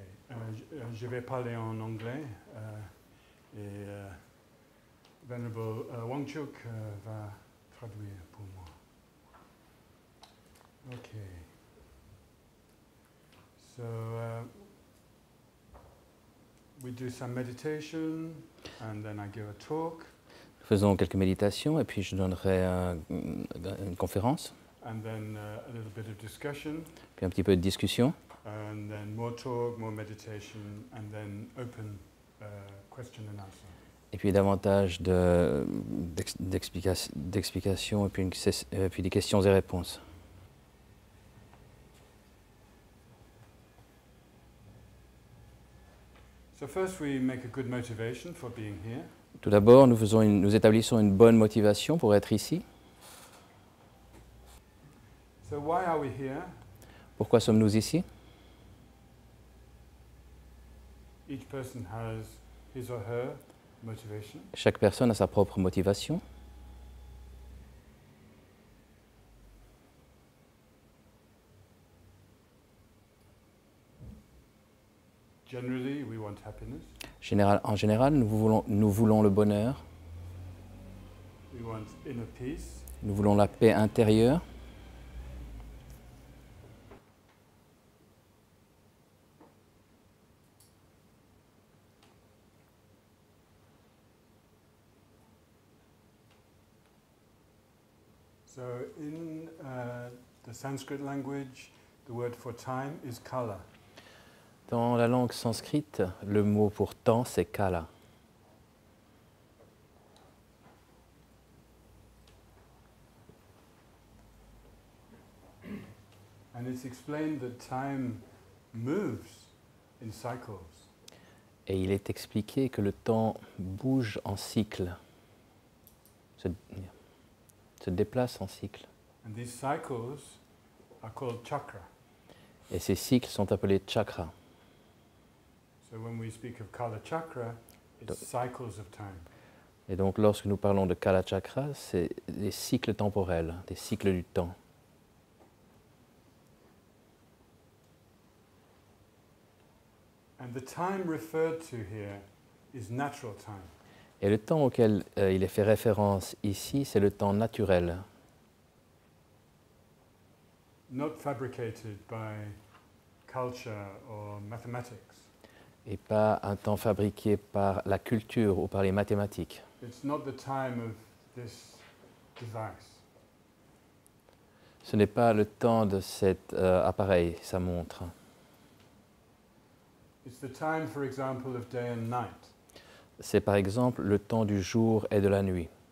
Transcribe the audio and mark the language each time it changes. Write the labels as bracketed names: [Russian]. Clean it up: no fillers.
[French] Alors, je vais parler en anglais et Venerable Wangchuk va traduire pour moi. [English] Okay. So we do some meditation and then I give a talk. [French] Faisons quelques méditations et puis je donnerai une conférence. [English] And then a little bit of discussion. [French] Puis un petit peu de discussion. [English] And then more talk, more meditation, and then open question and answer. [French] Et puis davantage d'explications et puis des questions et réponses. [English] So first we make a good motivation for being here. [French] Tout d'abord, nous établissons une bonne motivation pour être ici. [English] So why are we here? [French] Pourquoi sommes-nous ici? [English] Each person has his or her motivation. [French] Chaque personne a sa propre motivation. [English] Generally, we want happiness. [French] En général, nous voulons le bonheur. [English] We want inner peace. [French] Nous voulons la paix intérieure. [English] So in the Sanskrit language, the word for time is kala. [French] Dans la langue sanskrite, le mot pour temps, c'est kala. [English] And it's explained that time moves in cycles. [French] Et il est expliqué que le temps bouge en cycle, se déplace en cycle. [English] And these cycles are called chakra. [French] Et ces cycles sont appelés chakras. [English] So when we speak of Kala Chakra, it's cycles of time. [French] Et donc lorsque nous parlons de Kala Chakra, c'est des cycles temporels, des cycles du temps. [English] And the time referred to here is natural time. [French] Et le temps auquel il est fait référence ici, c'est le temps naturel. [English] Not fabricated by culture or mathematics. [French] Et pas un temps fabriqué par la culture ou par les mathématiques. [English] It's not the time of this device. [French] Ce n'est pas le temps de cet appareil, sa montre. [English] It's the time, for example, of day and night. [French] C'est par exemple le temps du jour et de la nuit.